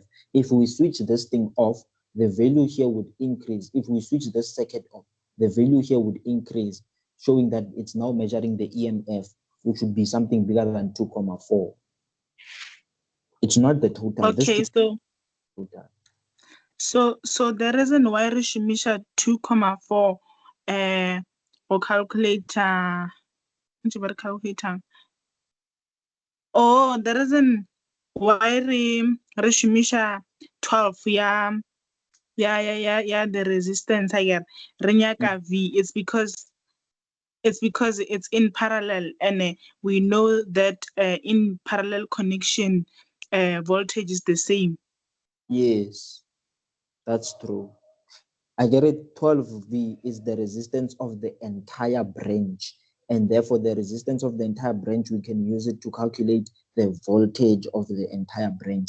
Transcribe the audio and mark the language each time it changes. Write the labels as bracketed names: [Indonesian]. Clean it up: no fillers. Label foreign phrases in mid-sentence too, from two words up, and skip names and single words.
[English] If we switch this thing off, the value here would increase. If we switch this circuit off, the value here would increase, showing that it's now measuring the EMF, which would be something bigger than 2,4. It's not the total. okay, This total. so the reason why [Northern Sotho] re shumisha 2,4 go calculator ntse ba re calculator. [English] Oh, the reason why [Northern Sotho] re shumisha [English] 12 ya the resistance again [Northern Sotho] re nyaka [English] V, it's because it's in parallel, and we know that in parallel connection voltage is the same. Yes, that's true. I get it. 12V is the resistance of the entire branch, and therefore the resistance of the entire branch, we can use it to calculate the voltage of the entire branch.